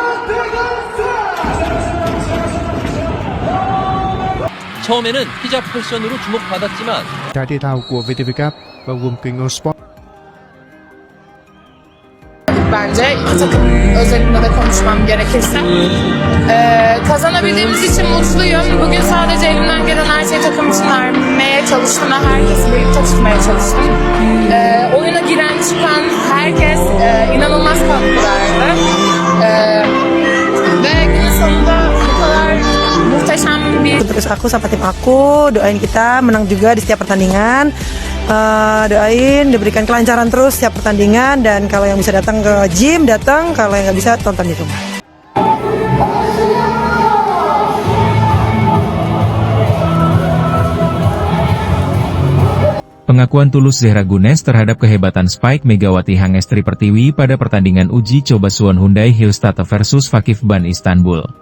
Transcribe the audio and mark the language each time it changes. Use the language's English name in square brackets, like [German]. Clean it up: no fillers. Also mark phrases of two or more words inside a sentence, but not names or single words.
[Korean] 처음에는 히잡 패션으로 주목받았지만 [Vietnamese] Giải thể thao của VTV Cup bao gồm kênh Eurosport. [Turkish] Bence takım özelinde de konuşmam gerekirse. Kazanabildiğimiz için mutluyum. Bugün sadece elimden gelen her şeyi takım için vermeye çalıştım ve herkesi birlikte tutmaya çalıştım. Oyuna giren çıkan herkes inanılmaz katkı verdi. Ve günün sonunda bu kadar muhteşem bir... [Indonesian] Terus aku sama tim aku, doain kita menang juga di setiap pertandingan. Doain diberikan kelancaran terus setiap pertandingan, dan kalau yang bisa datang ke gym datang, kalau yang nggak bisa tonton di rumah. Pengakuan tulus Zehra Gunes terhadap kehebatan Spike Megawati Hangestri Pertiwi pada pertandingan uji coba Suwon Hyundai Hillstatt versus Fakif Ban Istanbul.